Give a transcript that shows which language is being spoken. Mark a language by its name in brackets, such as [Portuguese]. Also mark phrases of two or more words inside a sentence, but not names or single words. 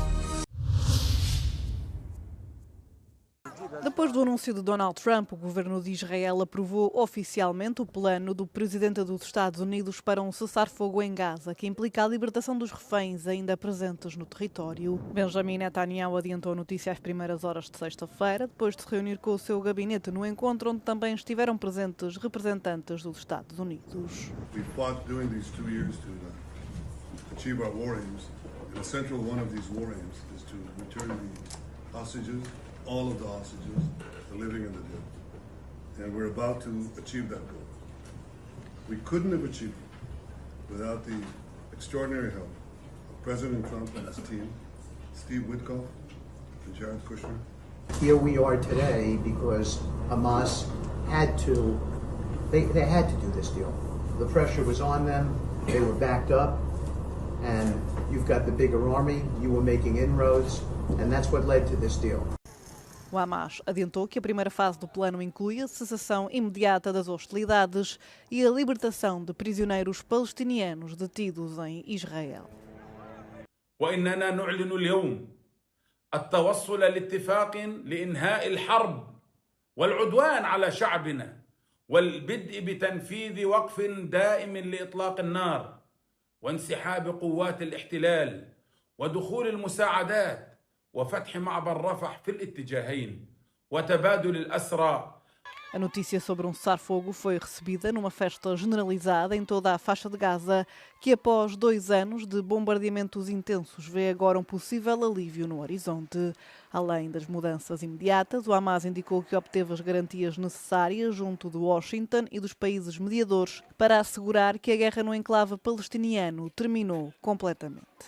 [Portuguese] Depois do anúncio de Donald Trump, o governo de Israel aprovou oficialmente o plano do presidente dos Estados Unidos para um cessar-fogo em Gaza, que implica a libertação dos reféns ainda presentes no território. Benjamin Netanyahu adiantou a notícia às primeiras horas de sexta-feira, depois de se reunir com o seu gabinete no encontro onde também estiveram presentes representantes dos Estados Unidos. [English] We fought during these 2 years to achieve our war aims, and the central one of these war aims is to return the hostages, all of the hostages, the living and the dead. And we're about to achieve that goal. We couldn't have achieved it without the extraordinary help of President Trump and his team, Steve Witkoff and Jared Kushner. Here we are today because Hamas had to, they had to do this deal. The pressure was on them, they were backed up, and you've got the bigger army, you were making inroads, and that's what led to this deal. [Portuguese] O Hamas adiantou que a primeira fase do plano inclui a cessação imediata das hostilidades e a libertação de prisioneiros palestinianos detidos em Israel. [Arabic] وإننا نعلن اليوم التوصل لاتفاق لإنهاء الحرب والعدوان على شعبنا والبدء بتنفيذ وقف دائم لإطلاق النار وانسحاب قوات الاحتلال ودخول المساعدات وفتح معبر رفح في الاتجاهين وتبادل الأسرى. [Portuguese] A notícia sobre um cessar-fogo foi recebida numa festa generalizada em toda a faixa de Gaza, que após 2 anos de bombardeamentos intensos vê agora um possível alívio no horizonte. Além das mudanças imediatas, o Hamas indicou que obteve as garantias necessárias junto de Washington e dos países mediadores para assegurar que a guerra no enclave palestiniano terminou completamente.